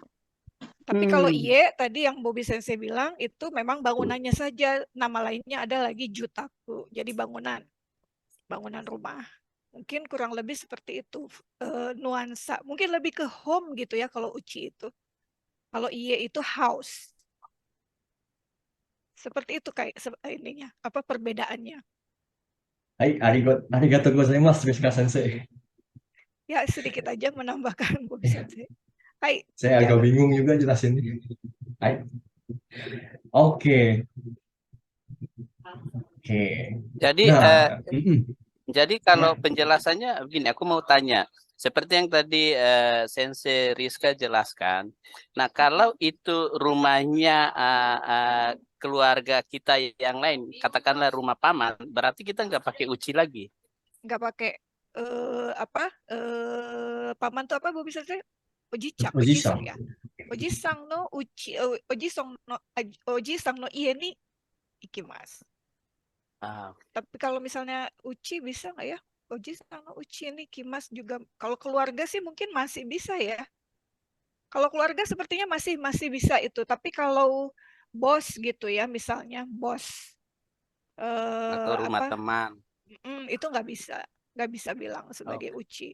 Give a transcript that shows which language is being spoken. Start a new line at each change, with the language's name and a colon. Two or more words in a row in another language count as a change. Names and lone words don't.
Indonesian: Tapi kalau Iye tadi yang Bobby Sensei bilang itu memang bangunannya saja, nama lainnya ada lagi jutaku. Jadi bangunan rumah. Mungkin kurang lebih seperti itu nuansa. Mungkin lebih ke home gitu ya kalau Uchi itu. Kalau Iye itu house. Seperti itu kayak ininya, apa perbedaannya.
Japanese: Arigatou gozaimasu,
Indonesian: Rizka Sensei. Ya sedikit aja menambahkan Bobby Sensei. Hai, Saya agak Jaro. bingung juga jelasin. Hai. Oke. Oke. Jadi Nah, jadi kalau penjelasannya begini, aku mau tanya. Seperti yang tadi Sensei Rizka jelaskan. Nah, kalau itu rumahnya keluarga kita yang lain, katakanlah rumah paman, berarti kita nggak pakai uci lagi. Nggak pakai paman tuh apa Bobby Sensei?
Japanese: Ojicang Ojisang.
Indonesian: ya.
Japanese: Ojisang no uchi Ojisang no ie ni ikimasu.
Indonesian: Tapi kalau misalnya uchi bisa nggak ya?
Japanese: Ojisang no uchi ni ikimasu juga.
Indonesian: Kalau keluarga sih mungkin masih bisa ya. Kalau keluarga sepertinya masih bisa itu. Tapi kalau bos gitu ya, misalnya bos Atau rumah teman. itu nggak bisa bilang sebagai uchi.